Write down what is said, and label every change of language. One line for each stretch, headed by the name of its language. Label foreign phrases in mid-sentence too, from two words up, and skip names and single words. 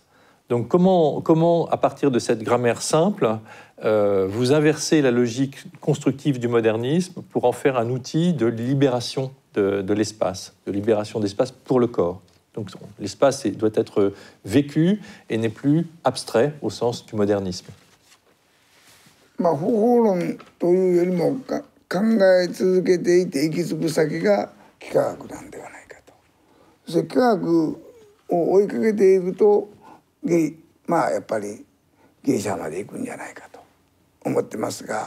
French: Donc comment à partir de cette grammaire simple, vous inversez la logique constructive du modernisme pour en faire un outil de libération de l'espace, de libération d'espace pour le corps. Donc l'espace doit être vécu et n'est plus abstrait au sens du modernisme.
Japanese: 方法論というよりも考え続けていて行き着く先が幾何学なんではないかと。そして幾何学を追いかけていくとやっぱりギリシャまで行くんじゃないかと思ってますが、